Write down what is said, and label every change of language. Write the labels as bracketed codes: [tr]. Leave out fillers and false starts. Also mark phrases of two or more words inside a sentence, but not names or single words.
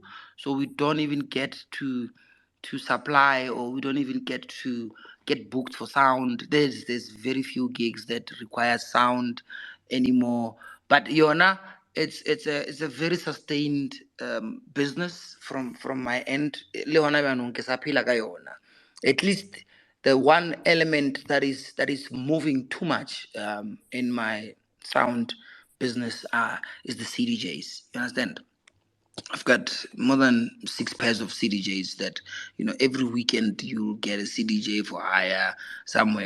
[en] So we don't even get to supply, or we don't even get to get booked for sound. There's very few gigs that require sound anymore. But Yona, it's a very sustained business from my end. [nso] Le hona bjanong ke sa phela ka yona. [en] At least the one element that is moving too much in my sound business is the CDJs. You understand? I've got more than 6 pairs of CDJs that, every weekend you get a CDJ for hire somewhere.